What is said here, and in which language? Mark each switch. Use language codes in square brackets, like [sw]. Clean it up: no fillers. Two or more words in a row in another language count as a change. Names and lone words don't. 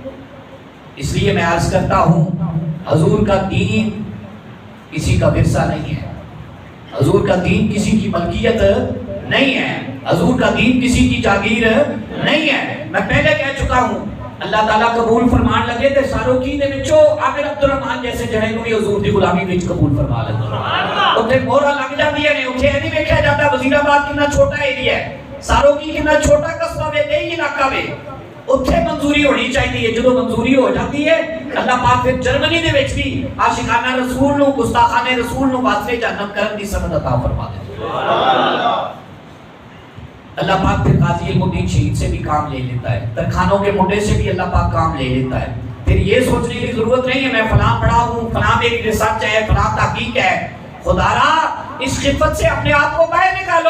[ur] اس لیے میں عرض کرتا ہوں، حضور کا دین کسی کا ورثہ نہیں ہے، حضور کا دین کسی کی ملکیت نہیں ہے، حضور کا دین کسی کی جاگیر نہیں ہے۔ میں پہلے کہہ چکا ہوں، [pa] اللہ تعالیٰ قبول فرمان لگے تے ساروکی دے وچوں عامر عبد الرحمان جیسے جڑے نوں بھی حضور دی غلامی وچ قبول فرما لے، اوتھے مہراں لگ جاندیاں نے، اوتھے نہیں ویکھیا جاتا وزیر آباد کتنا چھوٹا ایریا ہے، ساروکی کتنا چھوٹا قصبہ وے، دیہی علاقہ وے، اوتھے منظوری ہونی چاہیے۔ جدوں منظوری ہو جاتی ہے اللہ پاک پھر جرمنی دے وچ بھی عاشقانہ رسول نوں، گستاخانہ رسول نوں واسطے جہنم کرن دی سمجھ عطا فرما دے۔ [ur] اللہ پاک پھر قاضی علم الدین شہید سے بھی کام لے لیتا ہے، ترخانوں کے منڈے سے بھی اللہ پاک کام لے لیتا ہے۔ پھر یہ سوچنے کی ضرورت نہیں ہے میں فلاں پڑھا ہوں، فلاں میری ریسرچ ہے، فلاں تحقیق ہے۔ خدا را اس خفت سے اپنے آپ کو باہر نکالو۔